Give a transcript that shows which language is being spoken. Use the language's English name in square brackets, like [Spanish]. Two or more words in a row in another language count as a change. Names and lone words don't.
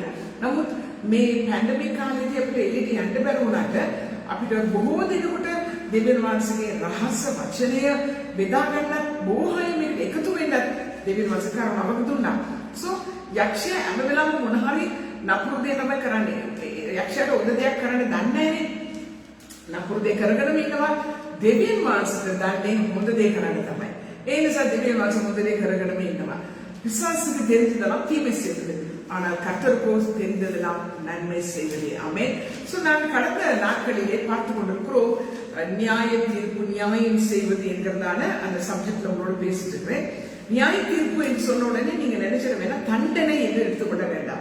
[Sinhala] නමුත් මේ පැන්ඩමික් කාලේදී අපිට එළියට යන්න බැරි වුණාට අපිට බොහෝ දෙනෙකුට දෙවියන් වහන්සේගේ රහස් වචනය බෙදා ගන්නත්, බොහෝ අය මේකට එකතු වෙන්නත් දෙවියන් වහන්සේ කරුණාවක් දුන්නා. සෝ යක්ෂයා හැම වෙලාවෙම මොන හරි නපුරු දේ තමයි කරන්නේ. යක්ෂයාට හොඳ දෙයක් කරන්න දන්නේ නැහැනේ. නපුරු දේ කරගෙනම ඉන්නවා. දෙවියන් වහන්සේට දන්නේ හොඳ දේ කරන්න තමයි. ඒ නිසා දෙවියන් වහන්සේ හොඳ දේ කරගෙනම ඉන්නවා. [Tamil] பிசாசுக்கு தெரிந்ததெல்லாம் தீமை செய்வது, ஆனால் கர்த்தருக்கோ தெரிந்ததெல்லாம் நன்மை செய்வது. ஆமென். சோ நான் கடந்த நாட்களிலே பார்த்து கொண்டிருக்கிறோம் நியாய தீர்ப்பு, நியாயம் செய்வது என்கிறதான அந்த சப்ஜெக்ட்ல உங்களோட பேசிட்டு இருக்கிறேன். நியாய தீர்ப்பு என்று சொன்ன உடனே நீங்க நினைச்சிட வேண்டாம், தண்டனை என்று எடுத்துக்கொள்ள வேண்டாம்.